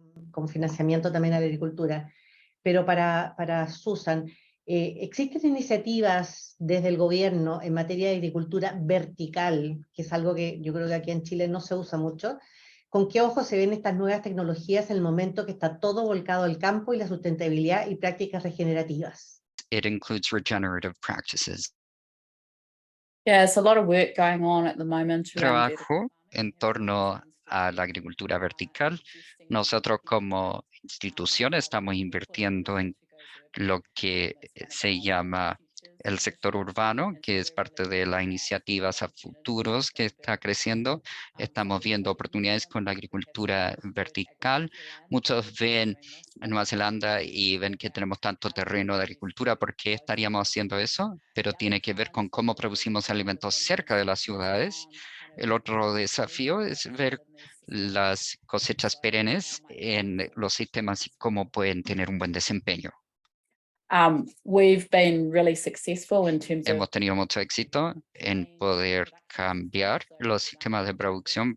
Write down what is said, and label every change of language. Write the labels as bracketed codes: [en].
[es] Con financiamiento también a la agricultura. Pero para Susan, ¿existen iniciativas desde el gobierno en materia de agricultura vertical, que es algo que yo creo que aquí en Chile no se usa mucho? ¿Con qué ojos se ven estas nuevas tecnologías en el momento que está todo volcado al campo y la sustentabilidad y prácticas regenerativas? [en] It includes regenerative practices. Yeah, there's a lot of work going on at the moment around [es] Trabajo en torno a la agricultura vertical. Nosotros como institución estamos invirtiendo en lo que se llama el sector urbano, que es parte de las iniciativas a futuros que está creciendo. Estamos viendo oportunidades con la agricultura vertical. Muchos ven en Nueva Zelanda y ven que tenemos tanto terreno de agricultura. ¿Por qué estaríamos haciendo eso? Pero tiene que ver con cómo producimos alimentos cerca de las ciudades. El otro desafío es ver las cosechas perennes en los sistemas y cómo pueden tener un buen desempeño. [en] We've been really successful in terms of [es] Hemos tenido mucho éxito en poder cambiar los sistemas de producción.